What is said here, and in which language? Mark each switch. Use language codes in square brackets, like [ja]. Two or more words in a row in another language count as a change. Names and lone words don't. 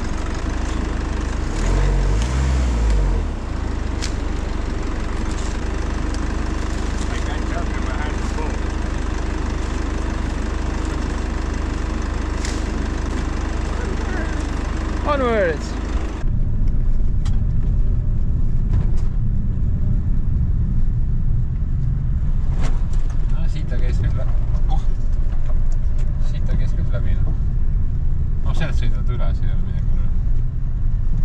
[en] I can't tell you, my hand is full. Onwards! [et] No siit ta käis küll siit ta käis küll läbi. No sealt sõidavad üle, see ei ole midagi.